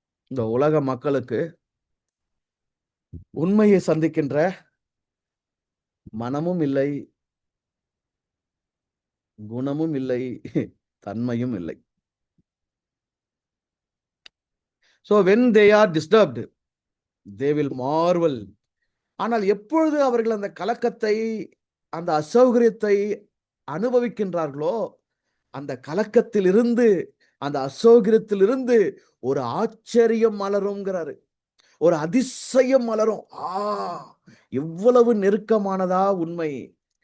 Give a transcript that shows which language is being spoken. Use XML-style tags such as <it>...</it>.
<ta>இந்த உலக மக்களுக்கு உண்மையை சந்திக்கின்ற மனமும் இல்லை, குணமும் இல்லை, தன்மையும் இல்லை.</ta> <en>So when they are disturbed, they will marvel.</en> <ta>ஆனால் எப்பொழுது அவர்கள் அந்த கலக்கத்தை, அந்த அசௌகரியத்தை அனுபவிக்கின்றார்களோ, அந்த கலக்கத்திலிருந்து, அந்த அசௌகரியத்திலிருந்து ஒரு ஆச்சரியம் மலரும்ங்கிறாரு. ஒரு அதிசயம் மலரும். இவ்வளவு நெருக்கமானதா உண்மை?</ta>